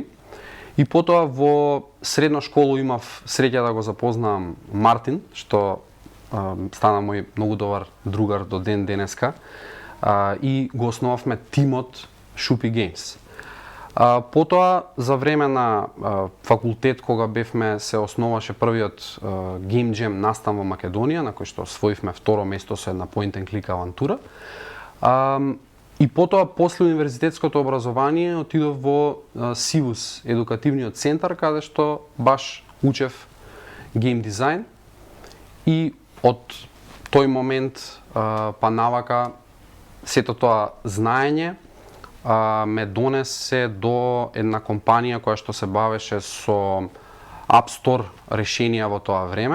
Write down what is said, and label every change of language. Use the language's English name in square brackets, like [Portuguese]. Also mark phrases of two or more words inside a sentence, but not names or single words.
[Macedonian] И потоа во средна школа имав среќа да го запознам Мартин, што стана мој многу добар другар до ден денеска, и го основавме тимот Шупи Геймс. Потоа, за време на факултет, кога бевме, се основаше првиот [English] Game Jam [Macedonian] настан во Македонија, на кој што освоивме второ место со една [English] point and click [Macedonian] авантура. И потоа, после универзитетското образование, отидов во Сивус, едукативниот центар, каде што баш учев [English] game design. [Macedonian] И од тој момент па навака сето тоа знаење ме донесе до една компанија која што се бавеше со App Store решенија во тоа време.